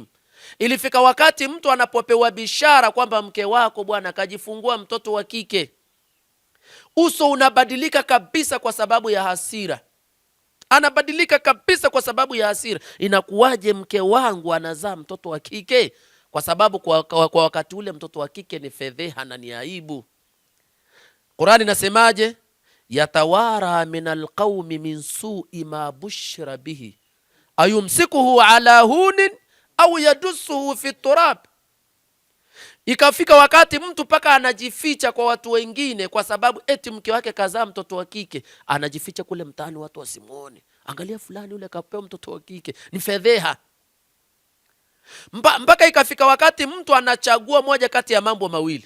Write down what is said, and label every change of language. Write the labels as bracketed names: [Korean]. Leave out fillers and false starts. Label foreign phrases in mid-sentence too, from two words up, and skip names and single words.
[Swahili] Ilifika wakati mtu anapopewa bishara kwamba mke wako bwana kajifungua mtoto wa kike, uso unabadilika kabisa kwa sababu ya hasira. Anabadilika kabisa kwa sababu ya hasira. Inakuwaje mke wangu anazaa mtoto wa kike? Kwa sababu kwa wakati ule mtoto wa kike ni fedheha na ni aibu. Qur'ani inasemaje? [Arabic] يتوارى من القوم من سوء ما بشر به أيمسكه على هون أو يدسه في تراب. [Swahili] Ikafika wakati mtu paka anajificha kwa watu wengine kwa sababu eti mke wake kazaa mtoto wa kike, anajificha kule mtaani watu wasimuone. Angalia fulani yule kapewa mtoto wa kike, ni fedheha. Mpaka ikafika wakati mtu anachagua moja kati ya mambo mawili.